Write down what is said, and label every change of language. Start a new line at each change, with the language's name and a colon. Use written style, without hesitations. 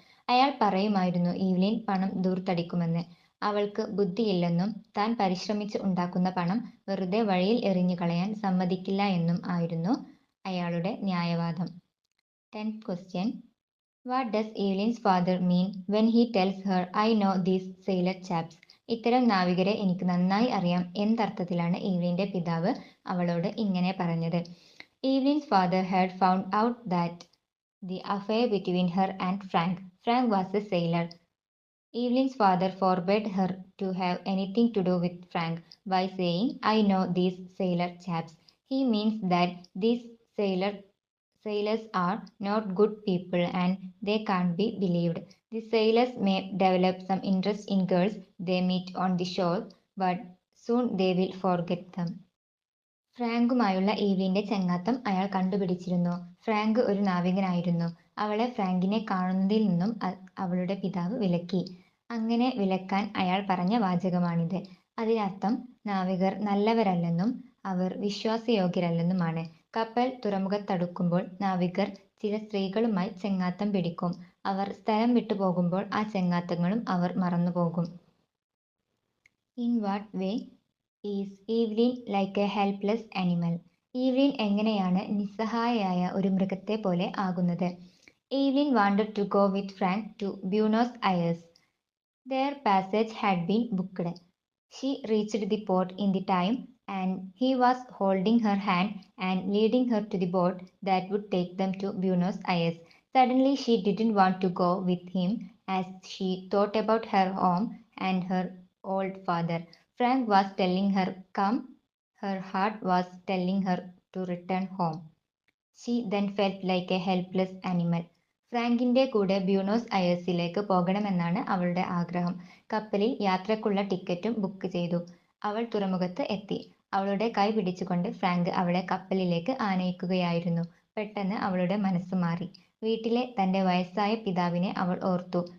Malayalam: അയാൾ പറയുമായിരുന്നു ഈവ്ലിൻ പണം ധൂർത്തടിക്കുമെന്ന്. അവൾക്ക് ബുദ്ധിയില്ലെന്നും താൻ പരിശ്രമിച്ച് ഉണ്ടാക്കുന്ന പണം വെറുതെ വഴിയിൽ എറിഞ്ഞു കളയാൻ സമ്മതിക്കില്ല എന്നും ആയിരുന്നു അയാളുടെ ന്യായവാദം.
English: 10th question. What does Evelyn's father mean when he tells her, I know these sailor chaps?
Malayalam: ഇത്തരം നാവികരെ എനിക്ക് നന്നായി അറിയാം എന്തർത്ഥത്തിലാണ് ഈവ്ലിൻ്റെ പിതാവ് അവളോട് ഇങ്ങനെ പറഞ്ഞത്?
English: Evelyn's father had found out that the affair between her and Frank. Frank was a sailor. Evelyn's father forbade her to have anything to do with Frank by saying, I know these sailor chaps. He means that these sailors are not good people and they can't be believed. The sailors may develop some interest in girls they meet on the shore, but soon they will forget them.
Malayalam: ഫ്രാങ്കുമായുള്ള ഈവ്ലിൻ്റെ ചെങ്ങാത്തം അയാൾ കണ്ടുപിടിച്ചിരുന്നു. Frank ഒരു നാവികനായിരുന്നു. അവളെ ഫ്രാങ്കിനെ കാണുന്നതിൽ നിന്നും അവളുടെ പിതാവ് വിലക്കി. അങ്ങനെ വിലക്കാൻ അയാൾ പറഞ്ഞ വാചകമാണിത്. അതിനർത്ഥം നാവികർ നല്ലവരല്ലെന്നും അവർ വിശ്വാസയോഗ്യരല്ലെന്നുമാണ്. കപ്പൽ തുറമുഖത്തടുക്കുമ്പോൾ നാവികർ ചില സ്ത്രീകളുമായി ചെങ്ങാത്തം പിടിക്കും. അവർ സ്ഥലം വിട്ടു പോകുമ്പോൾ ആ ചെങ്ങാത്തങ്ങളും അവർ മറന്നുപോകും.
English: In what way is Evelyn like a helpless animal?
Malayalam: Evelyn എങ്ങനെയാണ് നിസ്സഹായയായ ഒരു മൃഗത്തെ പോലെ ആകുന്നത്?
English: Evelyn wanted to go with Frank to Buenos Aires. Their passage had been booked. She reached the port in the time and he was holding her hand and leading her to the boat that would take them to Buenos Aires. Suddenly she didn't want to go with him as she thought about her home and her old father. Frank was telling her come, her heart was telling her to return home. She then felt like a helpless animal.
Malayalam: ഫ്രാങ്കിൻ്റെ കൂടെ ബ്യൂണോസ് അയേഴ്സിലേക്ക് പോകണമെന്നാണ് അവളുടെ ആഗ്രഹം. കപ്പലിൽ യാത്രക്കുള്ള ടിക്കറ്റും book ചെയ്തു. അവൾ തുറമുഖത്ത് എത്തി. അവളുടെ കൈ പിടിച്ചുകൊണ്ട് ഫ്രാങ്ക് അവളെ കപ്പലിലേക്ക് ആനയിക്കുകയായിരുന്നു. പെട്ടെന്ന് അവളുടെ മനസ്സ് മാറി. വീട്ടിലെ തൻ്റെ വയസ്സായ പിതാവിനെ അവൾ ഓർത്തു.